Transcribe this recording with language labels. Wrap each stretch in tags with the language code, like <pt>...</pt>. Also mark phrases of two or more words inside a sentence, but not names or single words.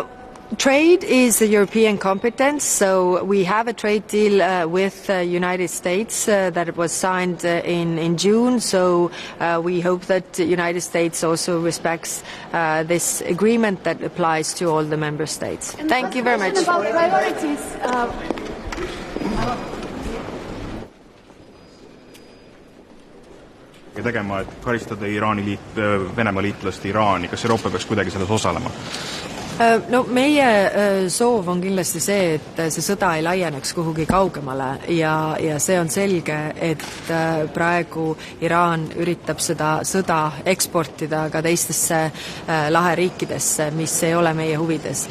<en>Trade is a European competence, so we have a trade deal with the United States that was signed in June, so we hope that the United States also respects this agreement that applies to all the member states. And thank you very much. About priorities,</en> <et>tegema, et karistada Venemaa liitlast Iraani, kas Euroopa peaks kuidagi selles osalema? No meie soov on kindlasti see, et see sõda ei laieneks kuhugi kaugemale ja see on selge, et praegu Iraan üritab seda sõda eksportida ka teistesse laheriikidesse, mis ei ole meie huvides.</et>